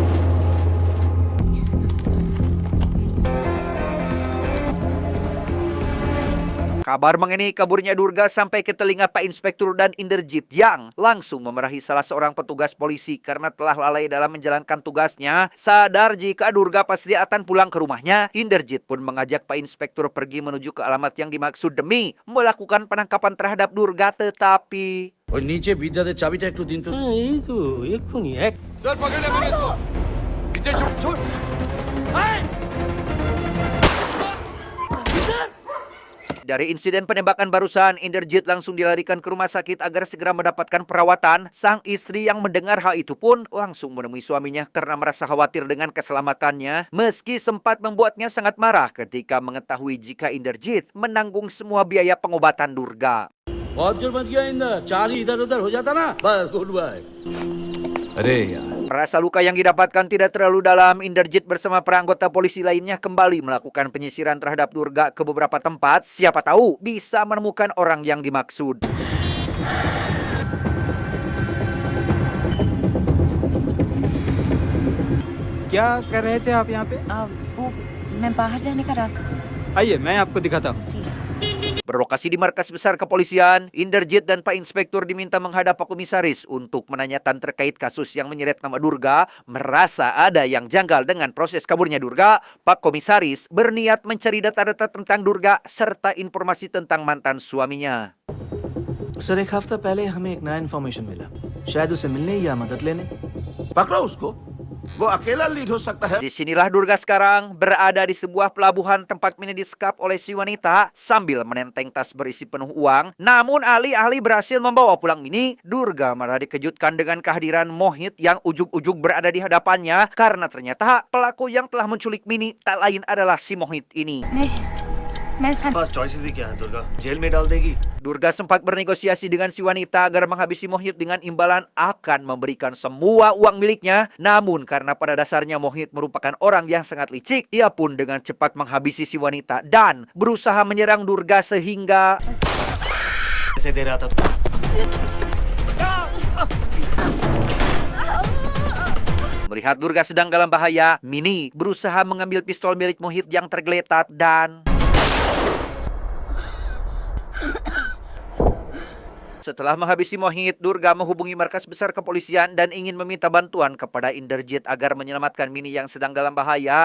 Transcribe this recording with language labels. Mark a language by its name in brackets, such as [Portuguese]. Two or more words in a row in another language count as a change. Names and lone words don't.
[Indonesian] Kabar mengenai kaburnya Durga sampai ke telinga Pak Inspektur dan Inderjit yang langsung memarahi salah seorang petugas polisi karena telah lalai dalam menjalankan tugasnya. Sadar jika Durga pasti akan pulang ke rumahnya, Inderjit pun mengajak Pak Inspektur pergi menuju ke alamat yang dimaksud demi melakukan penangkapan terhadap Durga, tetapi [Bangla] হ্যাঁ এই তো এক্ষুনি এক [Hindi] सर पकड़ ले मैंने इसको पीछे छूट [Indonesian] dari insiden penembakan barusan, Inderjit langsung dilarikan ke rumah sakit agar segera mendapatkan perawatan. Sang istri yang mendengar hal itu pun langsung menemui suaminya karena merasa khawatir dengan keselamatannya. Meski sempat membuatnya sangat marah ketika mengetahui jika Inderjit menanggung semua biaya pengobatan Durga. [Hindi] अरे यार [Indonesian] Rasa luka yang didapatkan tidak terlalu dalam. Inderjit bersama para anggota polisi lainnya kembali melakukan penyisiran terhadap Durga ke beberapa tempat. Siapa tahu bisa menemukan orang yang dimaksud. [Hindi] क्या कर रहे थे आप यहाँ पे? वो मैं बाहर जाने का रास्ता आइए मैं आपको दिखाता हूँ. [Indonesian] Berlokasi di markas besar kepolisian, Inderjit dan Pak Inspektur diminta menghadap Pak Komisaris untuk menanyakan terkait kasus yang menyeret nama Durga. Merasa ada yang janggal dengan proses kaburnya Durga, Pak Komisaris berniat mencari data-data tentang Durga serta informasi tentang mantan suaminya. [Hindi] सर एक हफ्ता पहले हमें एक नया इन्फॉर्मेशन मिला, शायद उसे मिलने या मदद लेने. पकड़ो उसको, वो अकेला लीड हो सकता है. [Indonesian] Disinilah Durga sekarang berada di sebuah pelabuhan tempat Mini disekap oleh si wanita sambil menenteng tas berisi penuh uang. Namun alih-alih berhasil membawa pulang Mini, Durga malah dikejutkan dengan kehadiran Mohit yang ujug-ujug berada di hadapannya karena ternyata pelaku yang telah menculik Mini tak lain adalah si Mohit ini. [Hindi] पास चॉइसेस ही क्या है दुर्गा, जेल में डाल देगी. [Indonesian] Durga sempat bernegosiasi dengan si wanita agar menghabisi Mohit dengan imbalan akan memberikan semua uang miliknya. Namun karena pada dasarnya Mohit merupakan orang yang sangat licik, ia pun dengan cepat menghabisi si wanita dan berusaha menyerang Durga sehingga [Hindi] ऐसे दे रहा था. [Indonesian] melihat Durga sedang dalam bahaya, Mini berusaha mengambil pistol milik Mohit yang tergeletak dan setelah menghabisi Mohit, Durga menghubungi markas besar kepolisian dan ingin meminta bantuan kepada Inderjit agar menyelamatkan Mini yang sedang dalam bahaya.